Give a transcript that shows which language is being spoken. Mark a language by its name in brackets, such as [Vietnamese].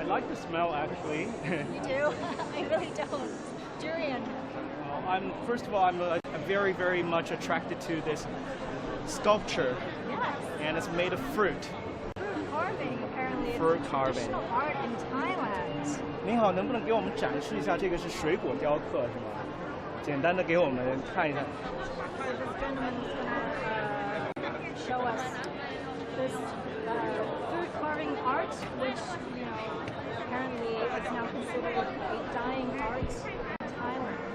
[English] I like the smell actually. You do? I really don't. Durian. First of all, I'm very much attracted to this sculpture, Yes. and it's made of fruit. Fruit carving, apparently. It's Fruit a carving. traditional art in Thailand. [Chinese] 您好，能不能给我们展示一下这个是水果雕刻是吗？简单的给我们看一下。 [English] So this gentleman is going to show us this fruit carving art, which, you know, apparently is now considered a dying art in Thailand.